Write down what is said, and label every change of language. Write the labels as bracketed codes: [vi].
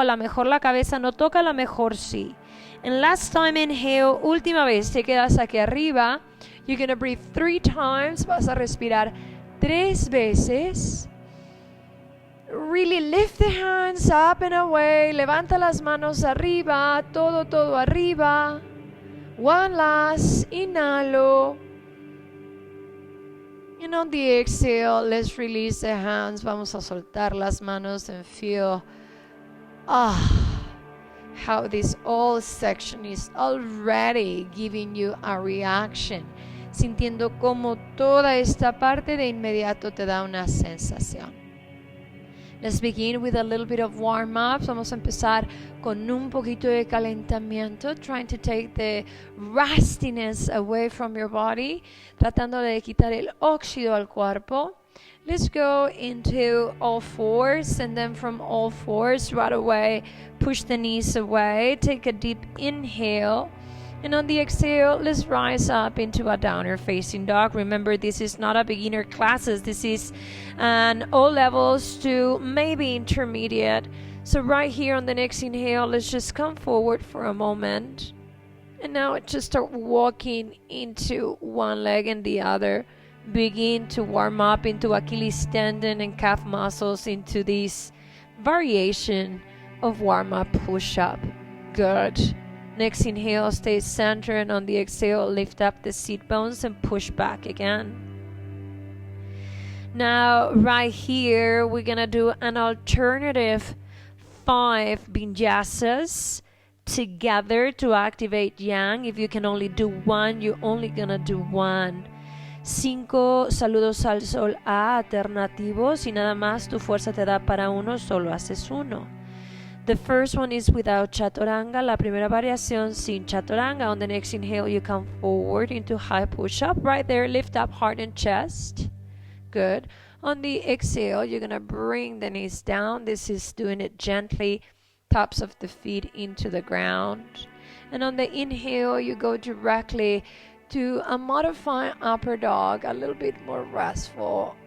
[es] A lo mejor la cabeza no toca, a lo mejor sí. [en] And last time inhale, [es] última vez, te quedas aquí arriba. [en] You're going to breathe 3 times. [es] Vas a respirar 3 veces. [en] Really lift the hands up and away. Levanta las manos arriba. [es] Todo arriba. [en] One last. [es] Inhalo. [en] And on the exhale, let's release the hands. [es] Vamos a soltar las manos [en] and feel how this whole section is already giving you a reaction. [es] Sintiendo como toda esta parte de inmediato te da una sensación. [en] Let's begin with a little bit of warm-ups. [es] Vamos a empezar con un poquito de calentamiento. [en] Trying to take the rustiness away from your body. [es] Tratando de quitar el óxido al cuerpo. [en] Let's go into all fours. And then from all fours, right away, push the knees away. Take a deep inhale. And on the exhale, let's rise up into a downward facing dog. Remember, this is not a beginner classes. This is an all levels to maybe intermediate. So right here on the next inhale, let's just come forward for a moment. And now just start walking into one leg and the other. Begin to warm up into Achilles tendon and calf muscles into this variation of warm-up push-up. Good. Next inhale, stay centered, and on the exhale, lift up the seat bones and push back again. Now, right here, we're gonna do an alternative 5 vinyasas together to activate yang. If you can only do one, you're only gonna do one. [es] 5 saludos al sol alternativos, y nada más tu fuerza te da para uno, solo haces uno. [en] The first one is without chaturanga. [es] La primera variación sin chaturanga. [en] On the next inhale, you come forward into high push-up. Right there, lift up heart and chest. Good. On the exhale, you're going to bring the knees down. This is doing it gently. Tops of the feet into the ground. And on the inhale, you go directly to a modified upper dog, a little bit more restful.